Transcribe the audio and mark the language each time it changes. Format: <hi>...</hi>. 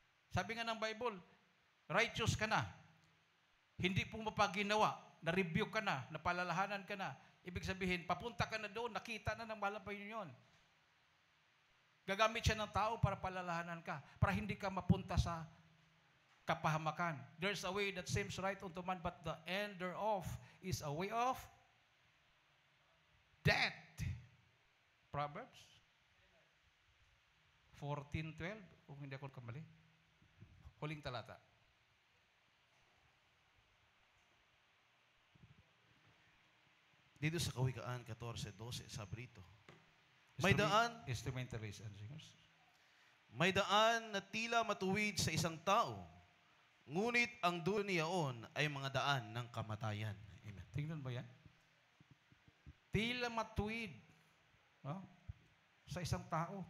<tl>Sabi nga ng Bible, righteous ka na. Hindi po mapaginawa. Na-rebuke ka na. Napalalahanan ka na. Ibig sabihin, papunta ka na doon, nakita na ng malapay yun. Gagamit siya ng tao para palalahanan ka. Para hindi ka mapunta sa kapahamakan.</tl> <en>There's a way that seems right unto man, but the end thereof is a way of death.</en> <tl>Proverbs 14:12, kung hindi ako kamali. Huling talata. Dito sa Kawikaan 14:12, sabi rito, may daan</tl> <en>Instrumentalists and singers.</en> <tl>May daan na tila matuwid sa isang tao, ngunit ang dulo niyaon ay mga daan ng kamatayan. Amen. Tingnan mo yan? Tila matuwid sa isang tao.</tl>